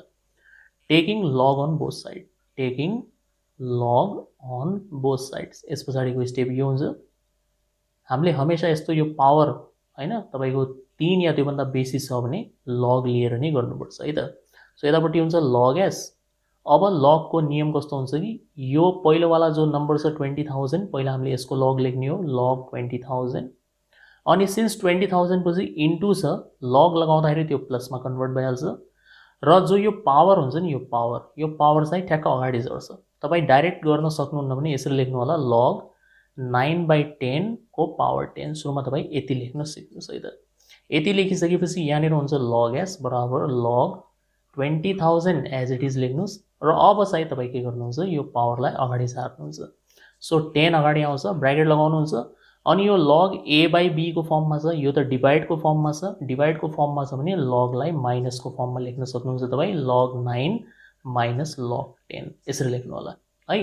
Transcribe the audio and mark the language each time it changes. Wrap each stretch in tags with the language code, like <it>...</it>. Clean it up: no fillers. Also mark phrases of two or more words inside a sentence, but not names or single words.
<en>taking log on both side, taking log on both sides.</en> <ne>यस पछाडिको स्टेप यो हुन्छ. हामीले हमेसा यस्तो यो पावर हैन तपाईको 3 या त्योभन्दा बेसी छ भने लग लिएर नै गर्नुपर्छ है त. सो यतापट्टि हुन्छ</ne> <en>log s.</en> <ne>अब लग को नियम कस्तो हुन्छ कि यो पहिलोवाला जो नम्बर छ 20,000, पहिला हामीले यसको लग लेख्ने हो, लग 20,000. अनि सिन्स 20,000 पछि इन्टु छ, लग लगाउँदाखेरि त्यो प्लसमा कन्भर्ट भइहाल्छ. र जो यो पावर हुन्छ नि, यो पावर चाहिँ ठ्याक्क अगाडि झर्छ. तपाईँ डाइरेक्ट गर्न सक्नुहुन्न भने यसरी लेख्नु होला, लग 9/10 को पावर 10. सुरुमा तपाईँ यति लेख्न सिक्नुहोस् है त. यति लेखिसकेपछि यहाँनिर हुन्छ</ne> <en>log s</en> <ne>बराबर लग 20,000</ne> <en>as it is</en> <ne>लेख्नुहोस्. र अब चाहिँ तपाईँ के गर्नुहुन्छ, यो पावरलाई अगाडि सार्नुहुन्छ. सो 10 अगाडि आउँछ, ब्राकेट लगाउनुहुन्छ. अनि यो</ne> <en>log a by b</en> <ne>को फर्ममा छ, यो त डिभाइडको फर्ममा छ. डिभाइडको फर्ममा छ भने लगलाई माइनसको फर्ममा लेख्न सक्नुहुन्छ तपाईँ, लग 9 माइनस लग 10 यसरी लेख्नु होला है.</ne>